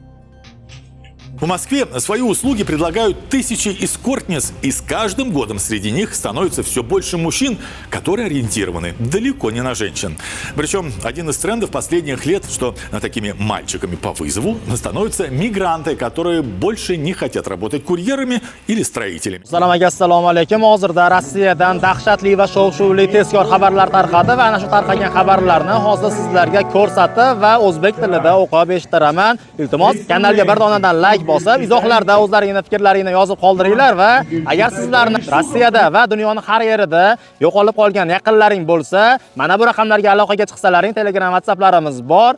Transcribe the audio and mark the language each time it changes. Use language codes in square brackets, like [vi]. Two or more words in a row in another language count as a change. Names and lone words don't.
[ru] В Москве свои услуги предлагают тысячи эскортниц, и с каждым годом среди них становится все больше мужчин, которые ориентированы далеко не на женщин. Причем один из трендов последних лет, что такими мальчиками по вызову становятся мигранты, которые больше не хотят работать курьерами или строителями. [uz] Assalomu alaykum. Hozirda Rossiyadan dahshatli va shov-shuvli tezkor xabarlar tarqadi va ana shu tarqalgan xabarlarni hozir sizlarga ko'rsatib va o'zbek tilida o'qib eshittiraman. Iltimos, kanalga bir donadan like bosib, izohlarda o'zlaringizning fikrlaringni yozib qoldiringlar va agar sizlarni Rossiyada va dunyoning har yerida yo'qolib qolgan yaqinlaring bo'lsa, mana bu raqamlarga aloqaga chiqsalaring, Telegram, WhatsApplarimiz bor.